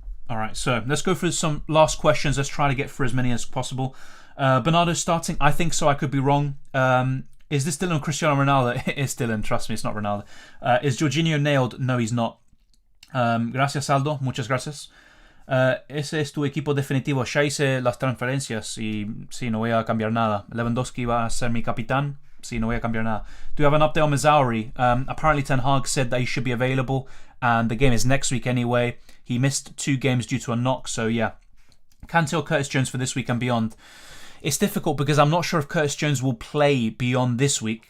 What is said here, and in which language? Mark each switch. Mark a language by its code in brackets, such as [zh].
[en] All right, so let's go through some last questions. Let's try to get through as many as possible. Bernardo starting? I think so. I could be wrong. Is this Dylan or Cristiano Ronaldo? It is Dylan. Trust me, it's not Ronaldo. Is Jorginho nailed? No, he's not. [es] Gracias, Aldo. Muchas gracias. Ese es tu equipo definitivo. Ya hice las transferencias y sí, no voy a cambiar nada. Lewandowski va a ser mi capitán. Sí, no voy a cambiar nada. [en] Do we have an update on Mazzauri? Apparently Ten Hag said that he should be available, and the game is next week anyway. He missed 2 games due to a knock, so yeah. Kante or Curtis Jones for this week and beyond? It's difficult because I'm not sure if Curtis Jones will play beyond this week.